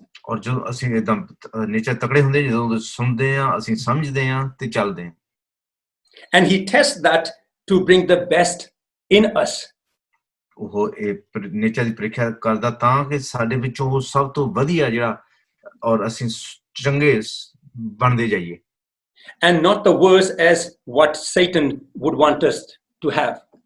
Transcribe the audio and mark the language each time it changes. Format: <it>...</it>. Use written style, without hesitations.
<pa>ਔਰ ਜਦੋਂ ਅਸੀਂ ਇਦਾਂ ਨੇਚਾ ਤਕੜੇ ਹੁੰਦੇ ਜਦੋਂ ਸੁਣਦੇ ਆ ਅਸੀਂ ਸਮਝਦੇ ਆ ਤੇ ਚੱਲਦੇ ਆ</pa> <en>And He tests that to bring the best in us.</en> <pa>ਉਹ ਇਹ ਨੇਚਾ ਦੀ ਪ੍ਰੀਖਿਆ ਕਰਦਾ ਤਾਂ ਕਿ ਸਾਡੇ ਵਿੱਚੋਂ ਸਭ ਤੋਂ ਵਧੀਆ ਜਿਹੜਾ ਔਰ ਅਸੀਂ ਚੰਗੇ ਬਣਦੇ ਜਾਈਏ</pa> <en>And not the worse as what Satan would want us to have.</en>